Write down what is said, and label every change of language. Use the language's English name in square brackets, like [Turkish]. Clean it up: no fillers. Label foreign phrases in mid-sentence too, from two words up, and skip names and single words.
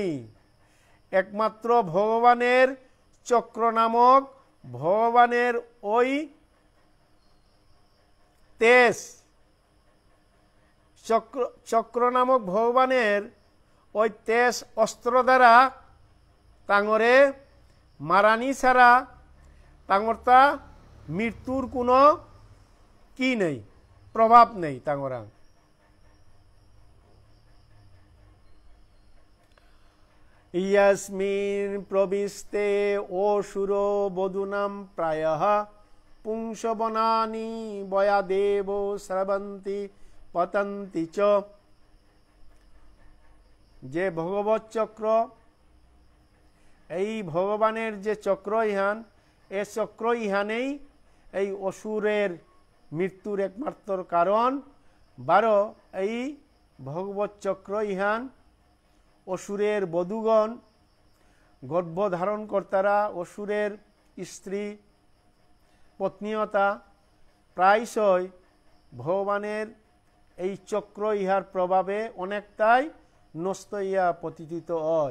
[Bishnupriya] একমাত্র ভগবানের চক্র নামক ভগবানের ওই তেজ, চক্র নামক ভগবানের ওই তেজ অস্ত্র দ্বারা তাঙরে মারানি ছাড়া তাঙরতা মৃত্যুর কোনো কি নেই, প্রভাব নেই তাঙরাং। [Sanskrit] ইয়াস্মিন প্রবিস্তে অসুরো বধূনাম প্রায়ঃ পুংসবনানি বয়াদেব স্রবন্তি পতন্তি চ। [Bishnupriya] যে ভগবত চক্র, এই ভগবানের যে চক্র ইহান, এ চক্র ইহানেই এই অসুরের মৃত্যুর একমাত্র কারণ। 12 এই ভগবত চক্র ইহান অসুরের বধূগণ, গর্ভধারণ কর্তারা, অসুরের স্ত্রী পত্নীয়তা প্রায়শই ভগবানের এই চক্র ইহার প্রভাবে অনেকটাই নষ্ট ইয়া পতিত হয়।